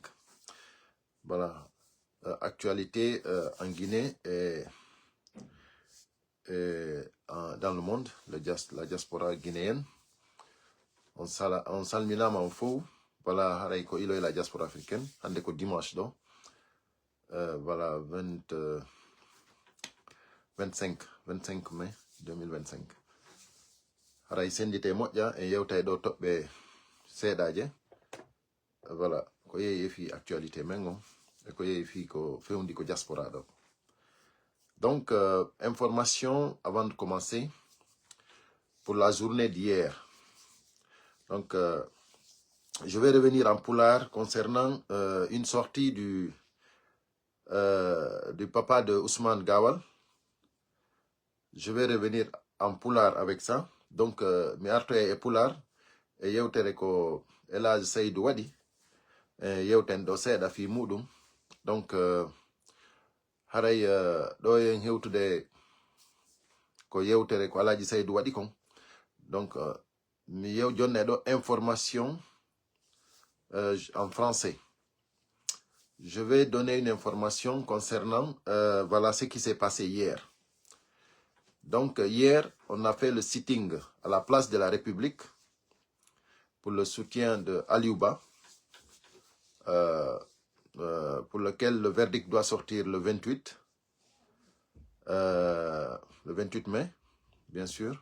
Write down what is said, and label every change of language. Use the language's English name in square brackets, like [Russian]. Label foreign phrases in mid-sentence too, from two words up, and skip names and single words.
[French] Voilà, actualité en Guinée et dans le monde, la diaspora guinéenne. [Fula] On salmina en faux. [French] Voilà, Haraïko Ilo et la diaspora africaine. Andeko dimanche donc. Voilà, 25 mai 2025. [Fula] Haray sendite moƴƴa e yewta ɗo toɓɓe seeɗaje. Voilà, ko yehi fi actualité mengon e ko yehi fi ko fewndi ko diaspora ɗo. [French] Donc, information avant de commencer pour la journée d'hier. Donc, je vais revenir en Pulaar concernant une sortie du papa de Ousmane Gawal. Je vais revenir en Pulaar avec ça. [Fula] Donc, mi artoye e Pulaar e yewtere ko El Hadji Seydou waɗi yewten ɗo seeɗa fi muɗum. Donc, haray ɗo en hewtude ko yewtere ko El Hadji Seydou waɗi kon. Donc, mi jonne ɗo [French] information en français. Je vais donner une information concernant voilà ce qui s'est passé hier. Donc, hier, on a fait le sitting à la place de la République pour le soutien de Aliouba, pour lequel le verdict doit sortir le 28 mai, bien sûr.